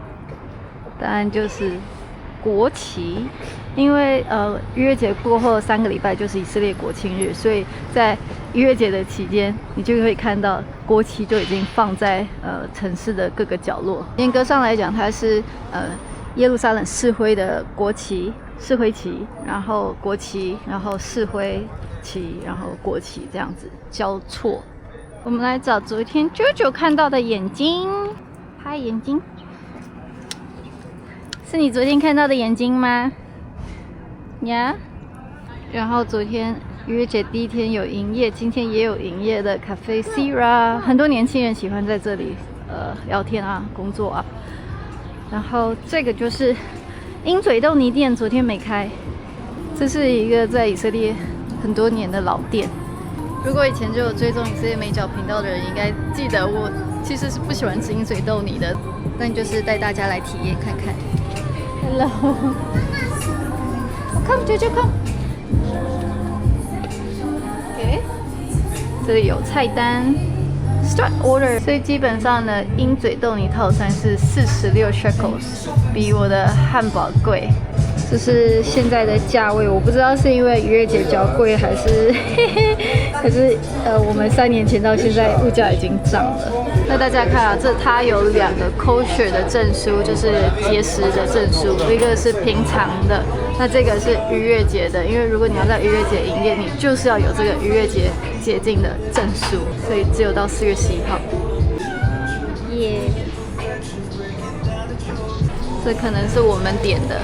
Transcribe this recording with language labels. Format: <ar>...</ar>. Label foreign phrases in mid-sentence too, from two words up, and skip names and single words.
<zh>答案就是國旗，因為逾越節過後3個禮拜就是以色列國慶日，所以在逾越節的期間，你就會看到國旗就已經放在城市的各個角落。嚴格上來講，它是耶路撒冷市徽的國旗。市徽旗，然後國旗，然後市徽旗，然後國旗，這樣子交錯。我們來找昨天 JoJo 看到的眼睛，嗨，眼睛，是你昨天看到的眼睛嗎？呀、yeah? 然後昨天逾越節第一天有營業，今天也有營業的 Cafe Sira， 很多年輕人喜歡在這裡聊天啊，工作啊。然後這個就是鷹嘴豆泥店，昨天沒開。這是一個在以色列很多年的老店。如果以前就有追蹤以色列美角頻道的人，應該記得我其實是不喜歡吃鷹嘴豆泥的，但就是帶大家來體驗看看。Hello，</zh> <en>come JoJo come。OK，</en> <zh>這裡有菜單。</zh> <en>Start order，</en> <zh>所以基本上呢，鷹嘴豆泥套餐是46 shekels， 比我的漢堡貴。這是現在的價位，我不知道是因為逾越節比較貴，還是可是我們3年前到現在物價已經漲了。那大家看啊，它有2個 kosher 的證書，就是節食的證書，一個是平常的，那這個是逾越節的，因為如果你要在逾越節營業，你就是要有這個逾越節解禁的證書，所以只有到4月11號。耶、這可能是我們點的。</zh>